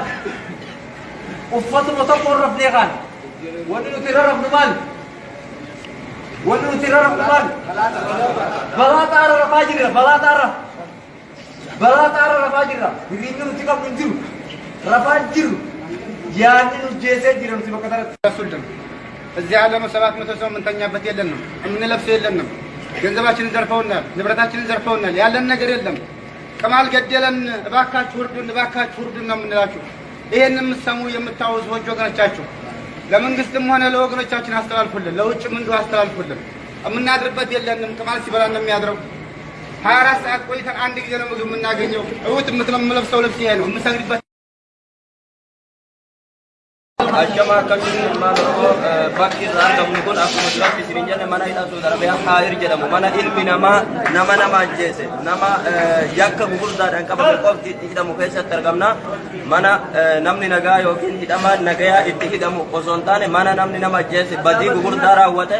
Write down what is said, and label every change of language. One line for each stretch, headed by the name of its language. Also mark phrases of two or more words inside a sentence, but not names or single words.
Oromo: Uffatuma tokko rafnee kaan. Wanni nuti rarrafnu maal? Balaa xaara rafaa jirra. Balaa xaara rafaa jirra. Hiriirri nuti qabnu hin jiru. Rafaan jiru. Yaadni nu jeesee jira nuti bakka tanatti.
Amharic: እዚህ ዓለም 700 ሰው የምንተኛበት የለንም፣ የምንለብሰው የለንም። ገንዘባችንን ዘርፈውናል፣ ንብረታችንን ዘርፈውናል። ያለን ነገር የለም። ቅማል ገደለን፣ እባካችሁ እርዱን ነው የምንላችሁ። ይሄን የምትሰሙ የምታውዙ ወገኖቻችሁ ለመንግስትም ሆነ ለወገኖቻችን አስተላልፉልን፣ ለውጭም እንዲሁ አስተላልፉልን። የምናድርበት የለንም። ቅማል ሲበላን ነው የሚያድረው። 24 ሰዓት ቆይተን አንድ ጊዜ ነው ምግብ የምናገኘው። እውት የምትለብሰው ልብስ ይሄ ነው የምሰግድበት።
Oromo: Achama akkasumas bakki argamnu kun akkuma duratti isiniin jenne mana hidhatu darabeyaa haayir jedhamu. Mana ilmi namaa nama ajjeese, nama yakka gugurdaadhaan qabame qofti itti hidhamu keessatti argamna. Mana namni nagaa yookiin hidhamaan nagayaa itti hidhamu osoo hin taane mana namni nama ajjeese badii gugurdaa raawwate.